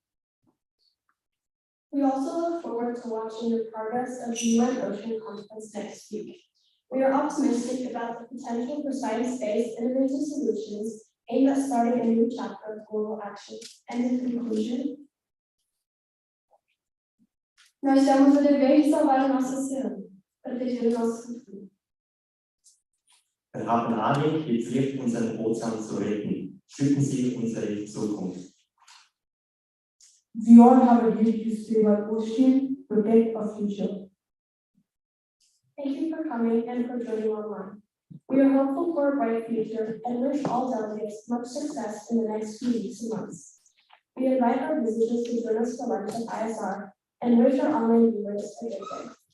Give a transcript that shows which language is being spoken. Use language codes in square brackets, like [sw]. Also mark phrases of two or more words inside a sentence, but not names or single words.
[en] We also look forward to watching the progress of the UN Ocean Conference next week. We are optimistic about the potential for science-based innovative solutions aimed at starting a new chapter of global action. And in conclusion, [pt] Nós temos o dever de salvar o nosso oceano, proteger o nosso futuro. [de] Wir haben alle die Pflicht, unseren Ozean zu retten. Schützen Sie unsere Zukunft. [en] We all have a duty to save our ocean, protect our future. Thank you for coming and for joining online. We are hopeful for a bright future and wish all delegates much success in the next few weeks and months. We invite our visitors to join us for lunch at ISR and wish our online viewers a good day.